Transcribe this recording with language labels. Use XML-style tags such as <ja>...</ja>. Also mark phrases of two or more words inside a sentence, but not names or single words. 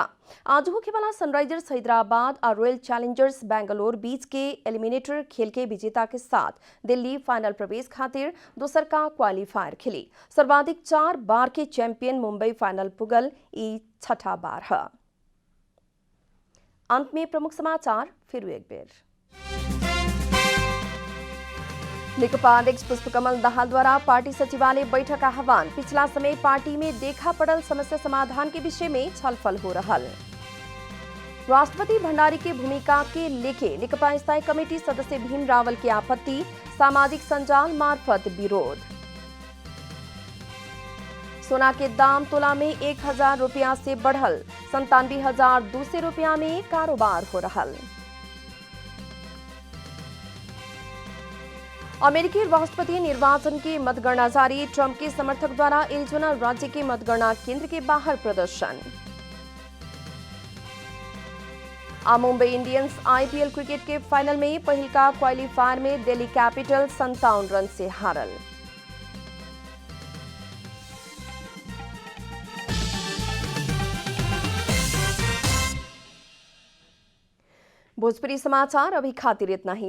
<bho>आज होखे वाला सनराइजर्स हैदराबाद और रॉयल चैलेंजर्स बैंगलोर बीच के एलिमिनेटर खेल के विजेता के साथ दिल्ली फाइनल प्रवेश खातिर दोसर का क्वालिफायर खेली। सर्वाधिक 4 बार के चैंपियन मुंबई फाइनल पुगल ई छठा बार है। अंत में प्रमुख समाचार फिर एक बेर। नेकपा अध्यक्ष पुष्पकमल दाहालद्वारा पार्टी सचिवालय बैठक आह्वान। पिछला समय पार्टी में देखा पड़ल समस्या समाधान के विषय में छलफल हो रहल। राष्ट्रपति भण्डारी की भूमिका के लेके नेकपा स्थायी कमेटी सदस्य भीम रावल की आपत्ति। सामाजिक संजाल मार्फत विरोध। सोना के दाम तोला में 1000 रुपया से बढ़ल। 97,200 रुपया में कारोबार हो रहल। अमेरिकी राष्ट्रपति निर्वाचन की मतगणना जारी। ट्रंप के समर्थक द्वारा एरिजोना राज्य के मतगणना केंद्र के बाहर प्रदर्शन। मुंबई इंडियंस आईपीएल क्रिकेट के फाइनल में पहिलका क्वालिफायर में दिल्ली कैपिटल 57 रन से हारल। भोजपुरी समाचार अभी खातिर इतना ही।</bho>